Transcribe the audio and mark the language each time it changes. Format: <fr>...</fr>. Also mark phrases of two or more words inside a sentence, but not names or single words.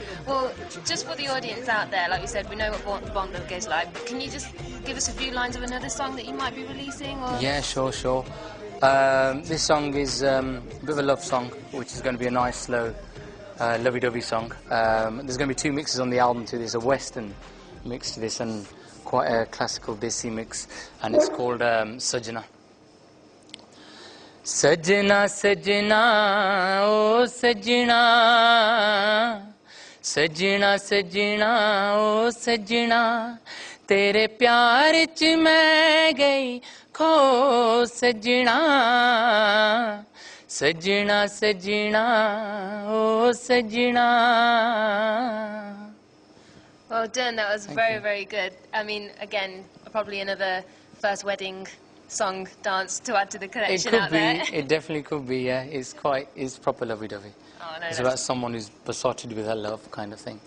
<en>Well, just for the audience out there, like we said, we know what Bhangra is like, but can you just give us a few lines of another song that you might be releasing? Or? Yeah, sure. This song is a bit of a love song, which is going to be a nice, slow, lovey-dovey song. There's going to be 2 mixes on the album too. There's a western mix to this and quite a classical desi mix, and it's called Sajna.</en> <pa>ਸਜਣਾ, ਸਜਣਾ, ਓ ਸਜਣਾ, ਸਜਣਾ, ਸਜਣਾ, ਓ ਸਜਣਾ, ਤੇਰੇ ਪਿਆਰ ਚ ਮੈਂ ਗਈ ਦੇਖੋ ਸਜਣਾ ਸਜਣਾ ਸਜਣਾ ਓ ਸਜਣਾ.</pa> <en>Well done, that was very good. I mean, again, probably another first wedding song, dance to add to the collection out there. It definitely could be, yeah. It's proper lovey-dovey. Oh, no, it's about someone who's besotted with her love kind of thing.</en>